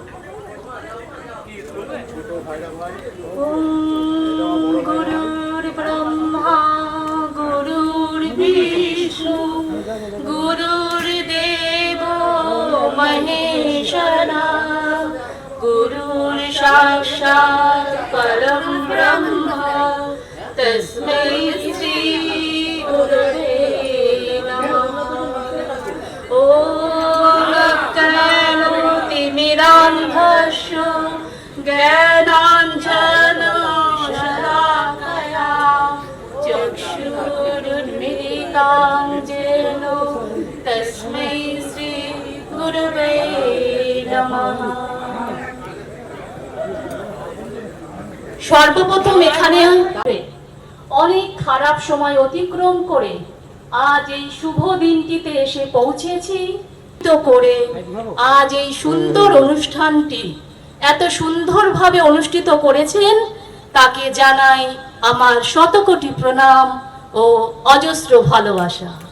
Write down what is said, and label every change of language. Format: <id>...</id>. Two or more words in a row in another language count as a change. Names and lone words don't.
<sa>গুরুর ব্রহ্মা গুরুর বিষ্ণু গুরুর দেব মহেশ্বরা গুরুর সাক্ষাৎ পরম ব্রহ্ম তস্मै শ্রী গুরুবে নমঃ। ওম অজ্ঞানতিমিরান্ধস্য জ্ঞানাঞ্জনশলাকয়া চক্ষুरुन्मीलितं येन तस्मै श्री गुरवे नमः।</sa> <bn>সর্বপ্রথম এখানে অনেক খারাপ সময় অতিক্রম করে আজ এই শুভ দিনটিতে এসে পৌঁছেছি তো করে আজ এই সুন্দর অনুষ্ঠানটি এত সুন্দরভাবে অনুষ্ঠিত করেছেন, তাকে জানাই আমার শতকোটি প্রণাম ও অজস্র ভালোবাসা।</bn>